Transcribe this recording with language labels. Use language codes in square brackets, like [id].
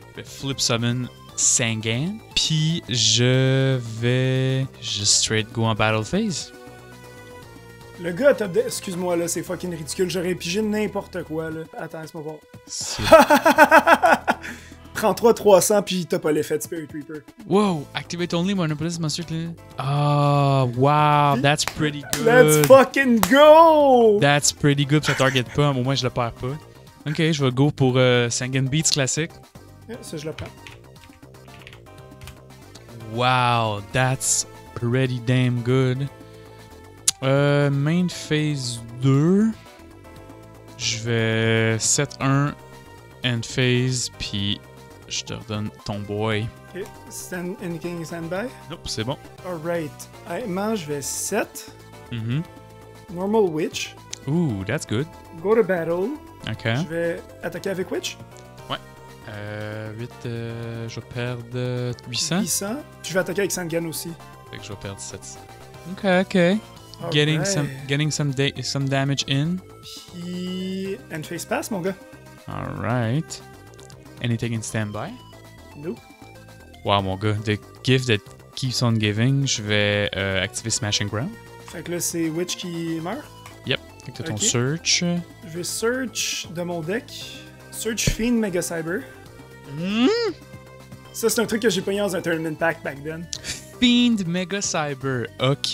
[fr] Je vais Flip Summon Sangan. Puis je vais juste [en] straight go [fr] en Battle Phase. Le gars top deck, excuse-moi là, c'est fucking ridicule. J'aurais pigé n'importe quoi là. Attends, laisse-moi voir. 33-300 puis t'as pas l'effet de Spirit Reaper. [en] Wow, activate only Monopolis Monster Clan. Oh, wow, that's pretty good. Let's fucking go! That's pretty good, [fr] ça target pas, au moins je le perds pas. Ok, je vais go pour Sangan Beats classique. Yeah, ça je le prends. [en] Wow, that's pretty damn good. Main phase 2. [fr] Je vais 7-1 end phase, puis je te redonne ton boy. [en] Ok, anything standby? [fr] Nope, c'est bon. Alright. Honnêtement, je vais 7. Mm-hmm. [en] Normal Witch. Ooh, that's good. Go to battle. Ok. [fr] Je vais attaquer avec Witch. Ouais. 8, je vais perdre 800. 800. Je vais attaquer avec Sangan aussi. Fait que je vais perdre 700. Ok. [en] Getting some damage in. [fr] Puis end phase pass, mon gars. [en] Alright. Anything in standby? Nope. Wow, mon gars. The gift that [fr] Keeps on Giving, je vais activer Smashing Ground. Fait que là, c'est Witch qui meurt. Yep. Fait que t'as ton Ok. [en] search. [fr] Je vais search de mon deck. Search Fiend Mega Cyber. Ça, c'est un truc que j'ai pogné dans un tournament pack back then. Fiend Mega Cyber. Ok.